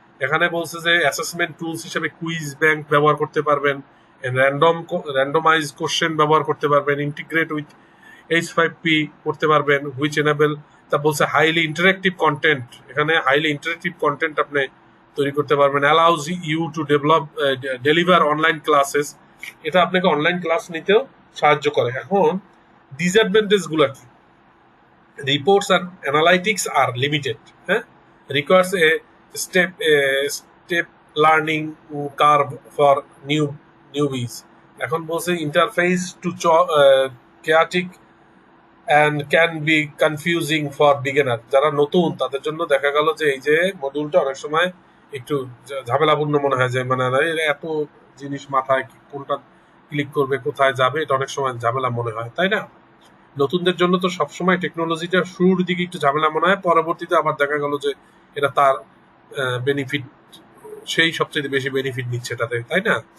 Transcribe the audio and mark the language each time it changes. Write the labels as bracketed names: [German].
[Bangla] এখানে বলছে যে অ্যাসেসমেন্ট টুলস হিসেবে কুইজ ব্যাংক ব্যবহার করতে পারবেন, র্যান্ডমাইজ কোশ্চেন ব্যবহার করতে পারবেন, [English] integrate with H5P [Bangla] করতে পারবেন, [English] Which enable. [Bangla] তা বলছে হাইলি ইন্টারেক্টিভ কন্টেন্ট, এখানে হাইলি ইন্টারেক্টিভ কন্টেন্ট আপনি তৈরি করতে পারবেন। [English] allows you to deliver online classes, [Bangla] এটা আপনাকে অনলাইন ক্লাস নিতেও সাহায্য করে। এখন ডিসঅ্যাডভান্টেজ গুলো কি? [English] Reports and analytics are limited. Requires a step learning curve for newbies. [Bangla] এখন বলছে [English] Interface too chaotic and can be confusing for beginner। [Bangla] যারা নতুন তাদের জন্য দেখা গেল যে এই যে মডিউলটা অনেক সময় একটু ঝামেলাপূর্ণ মনে হয়, যে মানে এত জিনিস মাথায় কোনটা ক্লিক করবে, কোথায় যাবে, এটা অনেক সময় ঝামেলা মনে হয়, তাই না? নতুনদের জন্য তো সবসময় টেকনোলজিটা শুরুর দিকে একটু ঝামেলা মনে হয়, পরবর্তীতে আবার দেখা গেল যে এটা তার বেনিফিট, সেই সবচেয়ে বেশি বেনিফিট নিচ্ছে এটাতে, তাই না?